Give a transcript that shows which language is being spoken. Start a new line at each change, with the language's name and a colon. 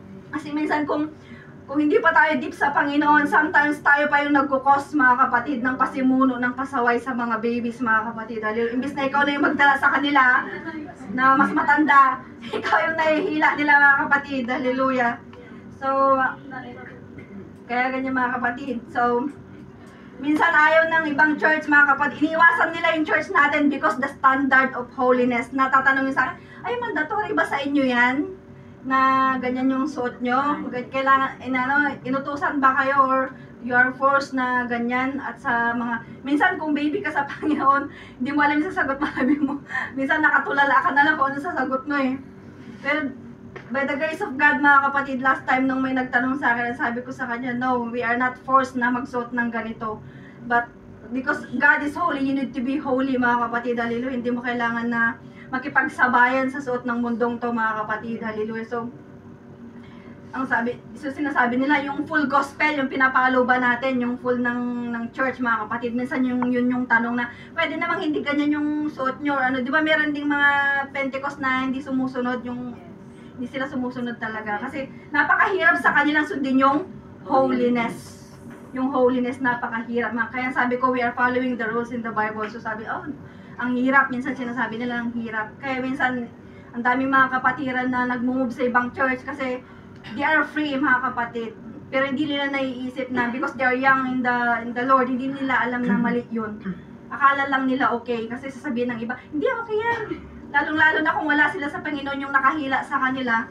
Filipino: Kasi minsan kung hindi pa tayo deep sa Panginoon,
English: sometimes
Filipino: tayo pa yung nagkukos mga kapatid ng pasimuno, ng pasaway sa mga babies mga kapatid. Hallelujah. Imbis na ikaw na yung magdala sa kanila na mas matanda, ikaw yung nahihila nila mga kapatid. Hallelujah. So, kaya ganyan mga kapatid. So, minsan ayaw ng ibang church mga kapatid. Iniwasan nila yung church natin
English: because the standard of holiness.
Filipino: Natatanungin sa akin, ay mandatory ba sa inyo yan? Na ganyan yung suot nyo? Kailangan, inutusan ba kayo or
English: you are forced
Filipino: na ganyan? At sa mga, minsan kung baby ka sa Panginoon, hindi mo alam yung sasagot mo. Minsan nakatulala ka na lang kung ano sasagot mo eh. Pero, by the grace of God, mga kapatid, last time nung may nagtanong sa akin, sabi ko sa kanya,
English: no, we are not forced
Filipino: na magsuot ng ganito.
English: But, because God is holy, you need to be holy, mga kapatid. Hallelujah.
Filipino: Hindi mo kailangan na makipagsabayan sa suot ng mundong to, mga kapatid. Hallelujah. So, sinasabi nila, yung full gospel, yung pinapalo ba natin, yung full ng church, mga kapatid. Minsan yun yung tanong na, pwede namang hindi ganyan yung suot nyo, or di ba meron ding mga Pentecost na hindi sumusunod, hindi sila sumusunod talaga. Kasi napakahirap sa kanilang sundin yung holiness. Yung holiness, napakahirap.
English: Kaya sabi ko, we are following the rules in the Bible.
Filipino: So sabi, ang hirap. Minsan sinasabi nila ang hirap. Kaya minsan, ang daming mga kapatiran na nag-move sa ibang church kasi
English: they are free,
Filipino: mga kapatid. Pero hindi nila naiisip na
English: because they are young in the Lord,
Filipino: hindi nila alam na mali yun. Akala lang nila okay. Kasi sasabihin ng iba, hindi okay yan. Lalong-lalo na kung wala sila sa Panginoon yung nakahila sa kanila.